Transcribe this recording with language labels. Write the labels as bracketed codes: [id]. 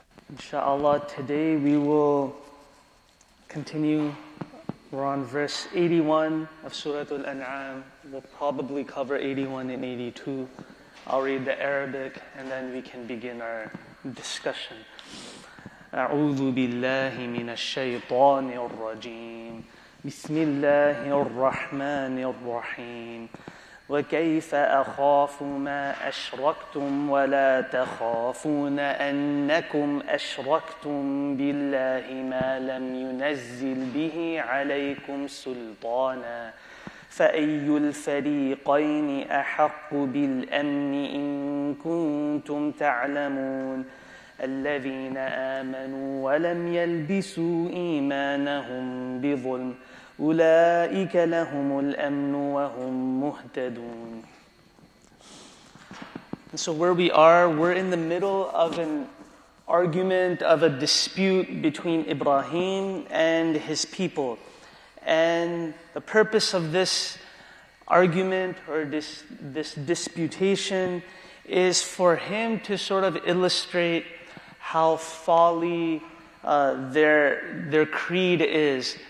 [en] Inshallah, today we will continue. We're on verse 81 of Surah Al-An'am. We'll probably cover 81 and 82. I'll read the Arabic and then we can begin our discussion. [ar] أعوذ بالله من الشيطان الرجيم. بسم الله الرحمن الرحيم. وكيف أخاف ما أشركتم ولا تخافون أنكم أشركتم بالله ما لم ينزل به عليكم سلطانا فأي الفريقين أحق بالأمن إن كنتم تعلمون الذين آمنوا ولم يلبسوا إيمانهم بظلم أولئك لهم الأمن وهم مهتدون. [en] And so where we are, we're in the middle of an argument, of a dispute between Ibrahim and his people. And the purpose of this argument or this disputation is for him to sort of illustrate how folly their creed is.